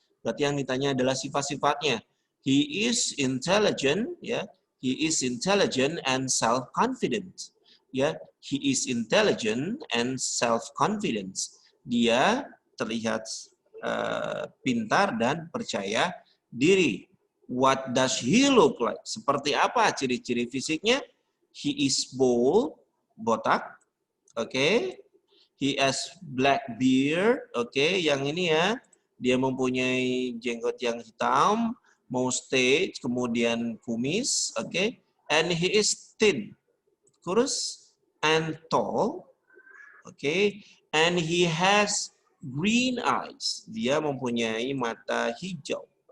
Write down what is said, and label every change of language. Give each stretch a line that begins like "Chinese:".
Indonesian: Berarti yang ditanya adalah sifat-sifatnya.
English: He is intelligent, ya. He is intelligent and self-confident. Ya, he is intelligent and self-confidence.
Indonesian: Dia terlihat pintar dan percaya diri.
English: What does he look like?
Indonesian: Seperti apa ciri-ciri fisiknya?
English: He is bald, botak. Oke. He has black beard.
Indonesian: Oke, yang ini ya. Dia mempunyai jenggot yang hitam, mustache, kemudian kumis. Oke.
English: And he is thin. Kurus and tall. Okay, and he has green eyes.
Indonesian: Dia mempunyai mata hijau.